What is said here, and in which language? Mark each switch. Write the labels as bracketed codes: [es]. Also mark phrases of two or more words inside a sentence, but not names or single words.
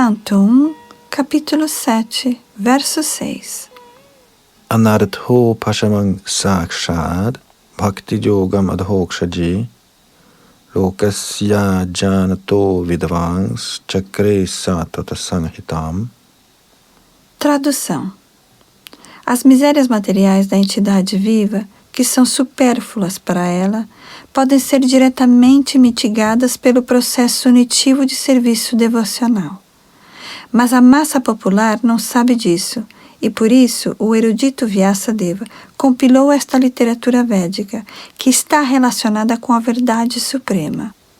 [pt] Canto 1, capítulo 7, verso 6. [sa] Anartho pashamang sakshad bhakti yogam adhokshaji lokasya janato vidvans chakre satata sanhitam. [pt] Tradução. As misérias materiais da entidade viva, que são supérfluas para ela, podem ser diretamente mitigadas pelo processo unitivo de serviço devocional. Mas a massa popular não sabe disso, e por isso o erudito Vyasadeva compilou esta literatura védica, que está relacionada com a verdade suprema.